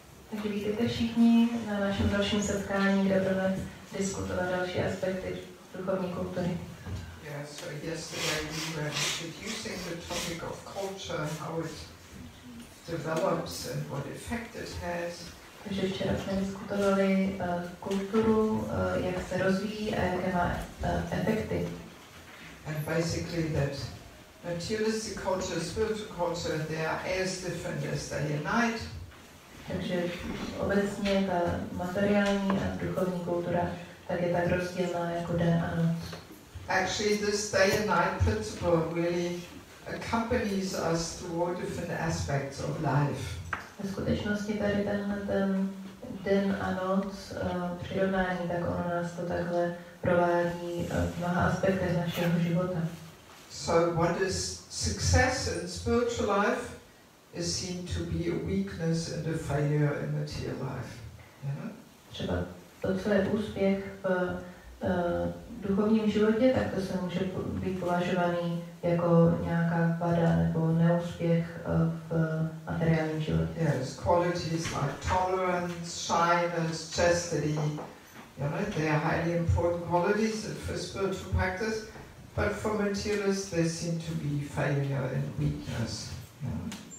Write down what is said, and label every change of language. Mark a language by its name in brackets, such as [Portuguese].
[Czech] Takže vítejte všichni na našem dalším setkání, kde budeme diskutovat další aspekty duchovní kultury. [English] Yeah, so yesterday we were introducing the topic of culture, how it develops and what effect it has. [Czech] Takže včera jsme diskutovali kulturu, jak se rozvíjí a jaké má efekty. [English] And basically that materialistic culture, spiritual culture, they are as different as they unite. [Czech] Takže obecně ta materiální a duchovní kultura tak je tak rozdílná jako den a noc. [English] Actually, this day and night principle really accompanies us through all different aspects of life. [Czech] V skutečnosti tady tenhle ten den a noc přirovnání, tak ono nás to takhle provádí v mnoha aspektech našeho života. [English] So what is success in spiritual life is seen to be a weakness and a failure in material life. Yeah? [Czech] Třeba to, co je úspěch v duchovním životě, tak to se může být považovaný jako nějaká vada nebo neúspěch v materiálním životě. [English] Yes, qualities like tolerance, shyness, chastity, you know, they are highly important qualities for spiritual practice, but for materialists they seem to be failure and weakness. You know?